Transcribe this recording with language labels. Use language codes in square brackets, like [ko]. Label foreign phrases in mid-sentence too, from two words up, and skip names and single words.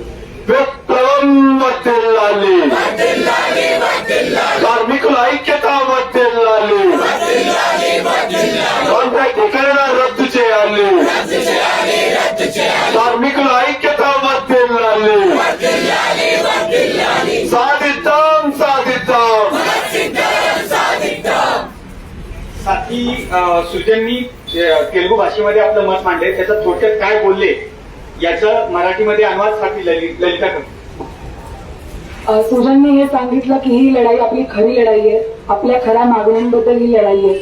[te] విప్లవం వర్ధిల్లాలి, వర్ధిల్లాలి వర్ధిల్లాలి, కార్మికుల ఐక్యత వర్ధిల్లాలి, వర్ధిల్లాలి వర్ధిల్లాలి, కాంట్రాక్ట్ వికరణ రద్దు చేయాలి, रद्द చేయాలి రద్దు చేయాలి, కార్మికుల ఐక్యత వర్ధిల్లాలి, వర్ధిల్లాలి వర్ధిల్లాలి, సాధిద్దాం సాధిద్దాం. సాధిద్దాం సాధిద్దాం. [mr] साथी सुजननी तेलुगू भाषेमध्ये आपलं मत मांडले, त्याचं थोडक्यात काय बोलले याचं मराठीमध्ये अनुवाद साथी ललिता करतो. सुजनने हे सांगितलं की ही लढाई आपली खरी लढाई आहे, आपल्या खऱ्या मागण्यांबद्दल ही लढाई आहे.